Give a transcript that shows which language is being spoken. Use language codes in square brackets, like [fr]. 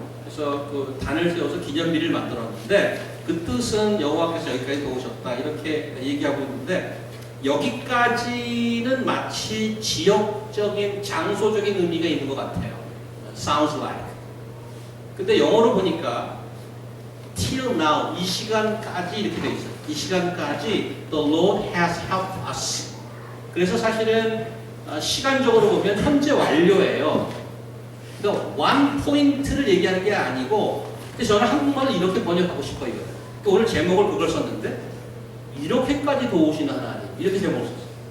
[ko] 그래서 그 단을 세워서 기념비를 만들었는데 그 뜻은 여호와께서 여기까지 도우셨다 이렇게 얘기하고 있는데 여기까지는 마치 지역적인 장소적인 의미가 있는 것 같아요. [en] Sounds like. [ko] 근데 영어로 보니까 [en] till now [ko] 이 시간까지 이렇게 돼 있어요. 이 시간까지 [en] the Lord has helped us. [ko] 그래서 사실은 시간적으로 보면 현재 완료예요. 그러니까 one 포인트를 얘기하는 게 아니고 근데 저는 한국말을 이렇게 번역하고 싶어요. 그러니까 오늘 제목을 그걸 썼는데 이렇게까지 도우시는 하나님 이렇게 제목을 썼어요.